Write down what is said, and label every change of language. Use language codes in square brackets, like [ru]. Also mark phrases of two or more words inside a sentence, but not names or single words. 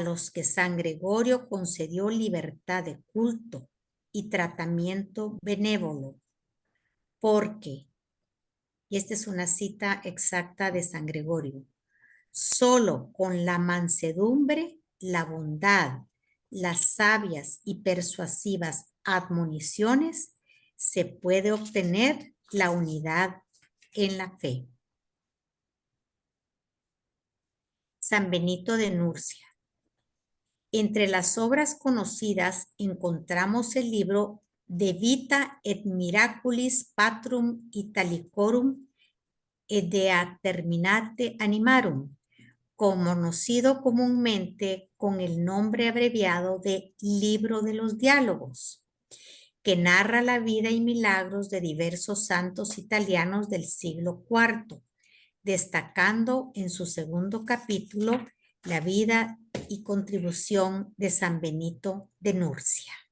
[es] los que San Gregorio concedió libertad de culto y tratamiento benévolo, porque, y esta es una cita exacta de San Gregorio, solo con la mansedumbre, la bondad, las sabias y persuasivas admoniciones se puede obtener la unidad en la fe. San Benito de Nurcia. Entre las obras conocidas encontramos el libro De Vita et Miraculis Patrum Italicorum et de Terminate Animarum, conocido comúnmente con el nombre abreviado de Libro de los Diálogos, que narra la vida y milagros de diversos santos italianos del siglo IV, destacando en su segundo capítulo la vida y contribución de San Benito de Nurcia.